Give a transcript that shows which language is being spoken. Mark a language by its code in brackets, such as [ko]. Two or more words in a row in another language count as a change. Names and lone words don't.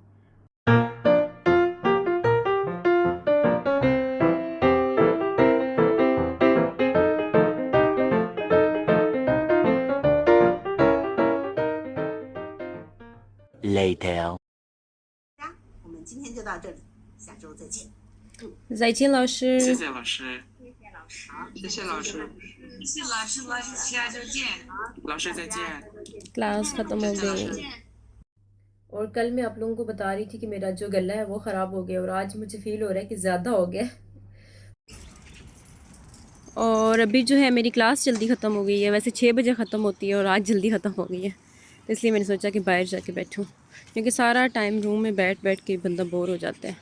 [en] Later. [zh] 我们今天就到这里，下周再见。再见老师。谢谢老师，好，谢谢老师，谢谢老师，下周见。老师再见。 [hi] क्लास ख़त्म हो गई। और कल मैं आप लोगों को बता रही थी कि मेरा जो गला है वो ख़राब हो गया और आज मुझे फ़ील हो रहा है कि ज़्यादा हो गया। और अभी जो है मेरी क्लास जल्दी ख़त्म हो गई है, वैसे 6 बजे ख़त्म होती है और आज जल्दी ख़त्म हो गई है, तो इसलिए मैंने सोचा कि बाहर जाके बैठूं, क्योंकि सारा टाइम रूम में बैठ बैठ के बंदा बोर हो जाता है।